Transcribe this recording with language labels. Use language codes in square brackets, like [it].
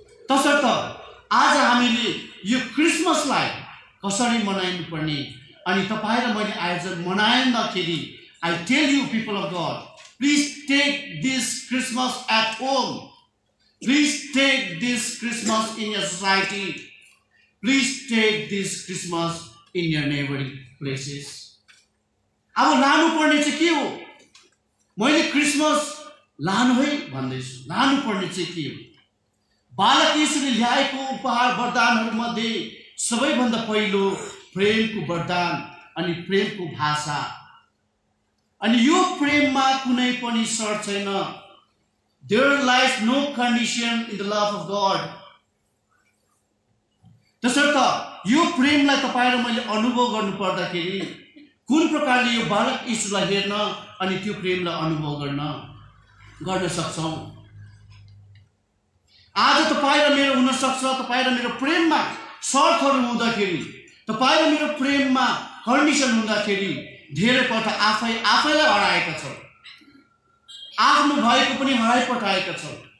[ne] तसर्थ आज हामीले यो क्रिसमसलाई कसरी मनाउनु पर्ने अनि तपाईँ र मैले आयोजन मनाउँदाखेरि [en] I tell you people of God, please take this Christmas at home. Please take this Christmas in your society. Please take this Christmas in your neighboring places. [ne] अब लानु पर्ने चाहिँ के हो? मैले क्रिसमस लानु है भन्दैछु। लानु पर्ने चाहिँ के हो? बालक यीशुले ल्याएको उपहार वरदानहरूमध्ये सबैभन्दा पहिलो प्रेमको वरदान अनि प्रेमको भाषा। अनि यो प्रेममा कुनै पनि शर्त छैन। [en] There lies no condition in the love of God. [ne] तसर्थ यो प्रेमलाई तपाईँ र मैले अनुभव गर्नु पर्दाखेरि कुन प्रकारले यो बालक यीशुलाई हेर्न अनि त्यो प्रेमलाई अनुभव गर्न सक्छौं। आज तपाईँ र मेरो हुन सक्छ, तपाईँ र मेरो प्रेममा शर्तहरू हुँदाखेरि, तपाईँ र मेरो प्रेममा कन्डिसन हुँदाखेरि धेरैपल्ट आफैलाई हराएका छौँ, आफ्नो भएको पनि हराइपठाएका छौँ।